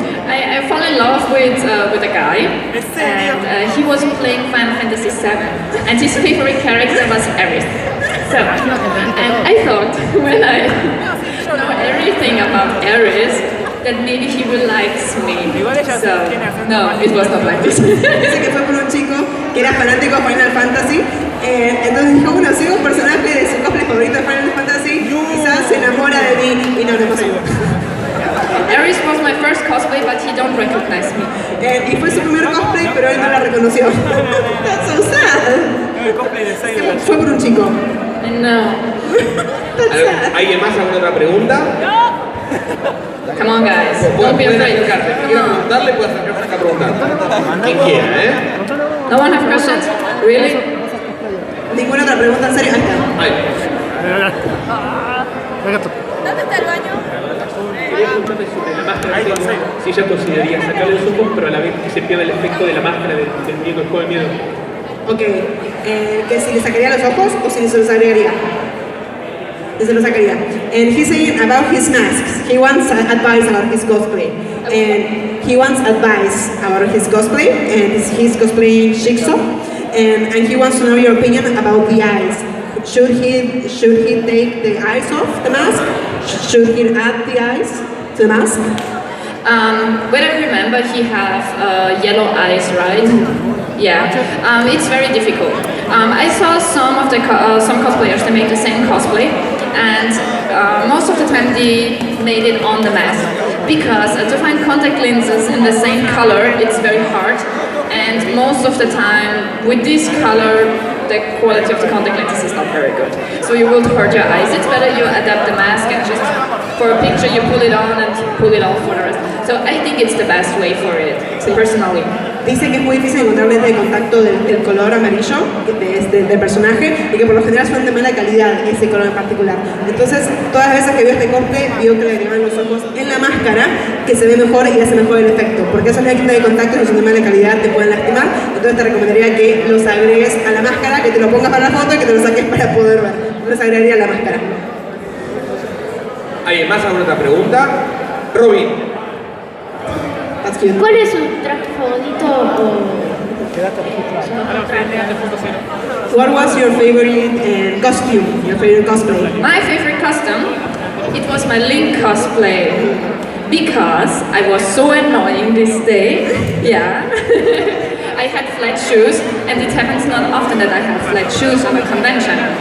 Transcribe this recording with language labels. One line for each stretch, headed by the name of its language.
English: I fell in love with a guy, and he was playing Final Fantasy VII, and his favorite character was Ares. So, and I thought when I know everything about Ares, that maybe he will like me. So, no, it was not like this.
Spanish: Dice que fue por un chico que era fanático de Final Fantasy. Entonces dijo, bueno, soy un personaje de su cosplay favorito de Final Fantasy, quizás se enamora de mí y no le pasó.
English: Ares was my first cosplay, but he don't recognize me.
Spanish: Y fue su primer cosplay, pero él no la reconoció.
English: That's so sad.
Spanish: Fue por un chico. No. ¿Alguien más? ¿Alguna otra pregunta?
English: Come on, guys. Don't be
Spanish: Pueden
English: afraid.
Spanish: acercarse. Si quieren preguntarle, pueden acercarse acá a preguntar. Quien quiera, ¿eh?
English: No one have questions? Really?
Spanish: ¿Ninguna otra pregunta en serio? Ahí está. Ahí. ¿Dónde está el baño? Quería preguntarle sobre la máscara, si ella consideraría sacarle los ojos, pero a la vez que se pierda el efecto de la máscara del miedo, el juego de miedo. Ok, que si le sacaría los ojos o si se los agregaría. Se los sacaría.
English: And he's saying about his masks. He wants advice about his cosplay. And he wants advice about his cosplay. And he's cosplaying Jigsaw. And he wants to know your opinion about the eyes. Should he take the eyes off the mask? Should he add the eyes to the mask? When I remember, he have yellow eyes, right? Yeah. It's very difficult. I saw some of the some cosplayers. They make the same cosplay, and most of the time they made it on the mask because to find contact lenses in the same color, it's very hard. And most of the time, with this color, the quality of the contact lenses is not very good. So you will hurt your eyes. It's better you adapt the mask and just for a picture you pull it on and pull it off for the rest. So I think it's the best way for it, personally.
Spanish: Dice que es muy difícil encontrar lentes de contacto del color amarillo del personaje y que por lo general son de mala calidad ese color en particular. Entonces, todas las veces que vio este cosplay, vio que le agregaban los ojos en la máscara, que se ve mejor y hace mejor el efecto. Porque esos lentes de contacto no son de mala calidad, te pueden lastimar. Entonces te recomendaría que los agregues a la máscara, que te lo pongas para la foto y que te lo saques para poder ver. No los agregaría a la máscara. ¿Alguien más? ¿Alguna otra pregunta? Robin. ¿Cuál es su traje favorito?
English: What was your favorite costume, your favorite cosplay? My favorite costume, it was my Link cosplay because I was so annoying this day. Yeah. I had flat shoes, and it happens not often that I have flat shoes on a convention.